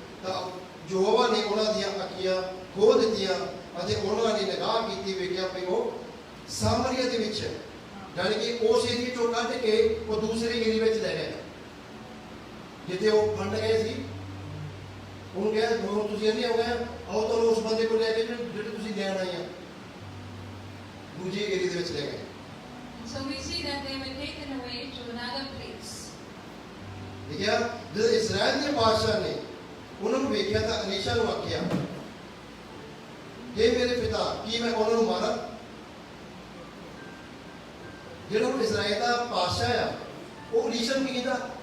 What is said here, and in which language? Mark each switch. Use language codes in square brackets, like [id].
[pa] ਤਾਂ ਯਹੋਵਾ ਨੇ ਉਹਨਾਂ ਦੀਆਂ ਅੱਖੀਆਂ ਖੋਲ ਦਿੱਤੀਆਂ ਅਤੇ ਉਹਨਾਂ ਨੇ ਨਿਗਾਹ ਕੀਤੀ, ਵੇਖਿਆ ਵੀ ਉਹ ਸਾਮਰੀਆ ਦੇ ਵਿੱਚ, ਜਾਣੀ ਕਿ ਉਸ ਏਰੀਏ ਚੋਂ ਕੱਢ ਕੇ ਉਹ ਦੂਸਰੇ ਏਰੀਏ ਵਿੱਚ ਲੈ ਗਏ ਜਿੱਥੇ ਉਹ ਫੰਡ ਗਏ ਸੀ। ਉਹਨੂੰ ਕਿਹਾ, ਹੁਣ ਤੁਸੀਂ ਅੰਨੇ ਹੋ ਗਏ, ਆਓ ਤੁਹਾਨੂੰ ਉਸ ਬੰਦੇ ਕੋਲ ਲੈ ਕੇ ਜਿਹੜੇ ਤੁਸੀਂ ਲੈਣ ਆਏ ਆ, ਦੂਜੇ ਏਰੀਏ ਦੇ ਵਿੱਚ ਲੈ ਗਏ। [en] So we see that they were taken away to another place. [pa] ਦੇਖਿਆ, ਜਦੋਂ ਇਸਰਾਇਲ ਦੇ ਬਾਦਸ਼ਾਹ ਨੇ ਉਹਨਾਂ ਨੂੰ ਵੇਖਿਆ ਤਾਂ ਅਲੀਸ਼ਾ ਨੂੰ ਆਖਿਆ, ਕਿ ਮੇਰੇ ਪਿਤਾ, ਕੀ ਮੈਂ ਉਹਨਾਂ ਨੂੰ ਮਾਰਾਂ? ਜਿਹੜਾ ਉਹ ਇਸਰਾਇਲ ਦਾ ਬਾਦਸ਼ਾਹ ਆ, ਉਹ ਅਲੀਸ਼ਾ ਨੂੰ ਕੀ ਕਹਿੰਦਾ?